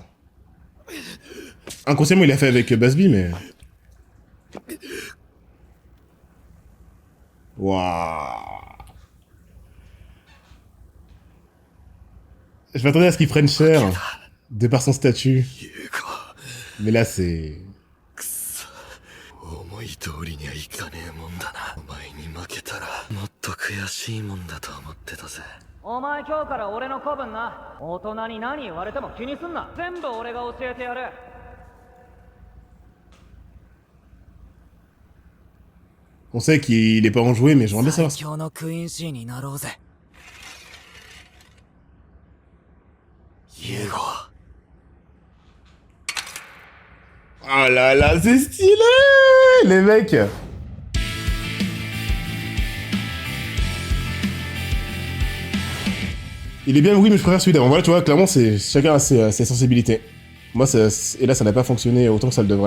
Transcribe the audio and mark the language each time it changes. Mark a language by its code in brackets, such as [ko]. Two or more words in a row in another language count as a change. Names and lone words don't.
[fr] Inconsciemment, il l'a fait avec Basby, mais... Waouh. Je m'attendais à ce qu'il prenne cher, de par son statut. Mais là, c'est... [ja] 思い通りにはいかねえもんだな。お前に負けたらもっと悔しいもんだと思ってたぜ。お前今日から俺の子分な。大人に何言われても気にすんな。全部俺が教えてやる。 [fr] On sait qu'il est pas enjoué, mais j'aimerais bien savoir... [ja] 最強のクイーンシーになろうぜ。ユーゴ。 [fr] Oh là là, c'est stylé, les mecs. Il est bien, oui, mais je préfère celui d'avant. Voilà, tu vois, clairement, c'est chacun a ses sensibilités. Moi, et là, ça n'a pas fonctionné autant que ça le devrait.